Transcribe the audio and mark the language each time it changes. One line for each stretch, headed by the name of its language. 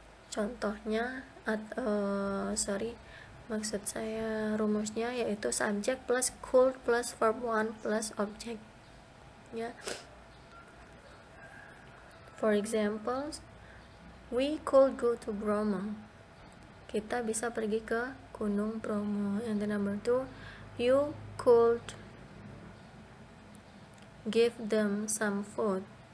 Indonesian: Contohnya maksud saya rumusnya yaitu subject plus could plus verb 1 plus object ya.
English: For examples, we could go to Bromo.
Indonesian: Kita bisa pergi ke Gunung Bromo.
English: And the number 2, you could give them some food.